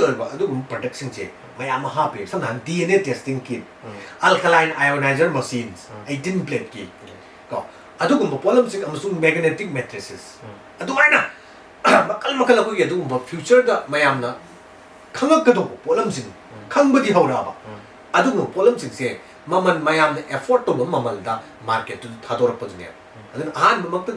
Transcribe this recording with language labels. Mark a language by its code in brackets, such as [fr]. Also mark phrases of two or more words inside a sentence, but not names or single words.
[mni] ꯑꯣꯏꯕ ꯑꯗꯨꯒꯨꯝꯕ ꯄ꯭ꯔꯗꯛꯁꯤꯡꯁꯦ ꯃꯌꯥꯝ ꯑꯃ ꯍꯥꯞꯄꯦ ꯁꯝꯅ ꯍꯥꯏꯔꯕꯗ [en] DNA testing kit alkaline ionizer machines [mni] 18 plate ꯀꯣ ꯑꯗꯨꯒꯨꯝꯕ ꯄꯣꯠꯂꯝꯁꯤꯡ ꯑꯃꯁꯨꯡ [en] magnetic matrices [mni] ꯑꯗꯨꯃꯥꯏꯅ ꯃꯈꯜ ꯃꯈꯜ ꯑꯩꯈꯣꯏꯒꯤ ꯑꯗꯨꯒꯨꯝꯕ ꯐ꯭ꯌꯨꯆꯔꯗ ꯃꯌꯥꯝꯅ ꯈꯪꯉꯛꯀꯗꯧꯕ ꯄꯣꯠꯂꯝꯁꯤꯡ ꯈꯪꯕꯗꯤ ꯍꯧꯔꯛꯑꯕ ꯑꯗꯨꯒꯨꯝꯕ ꯄꯣꯠꯂꯝꯁꯤꯡꯁꯦ ꯃꯃꯜ ꯃꯌꯥꯝꯅ ꯑꯦꯐꯣꯔꯠ ꯇꯧꯕ ꯃꯃꯜꯗ ꯃꯥꯔꯀꯦꯠꯇꯨꯗ ꯊꯥꯗꯣꯔꯛꯄꯗꯨꯅꯦꯕ ꯑꯗꯨꯅ ꯑꯍꯥꯟꯕꯃꯛꯇꯗ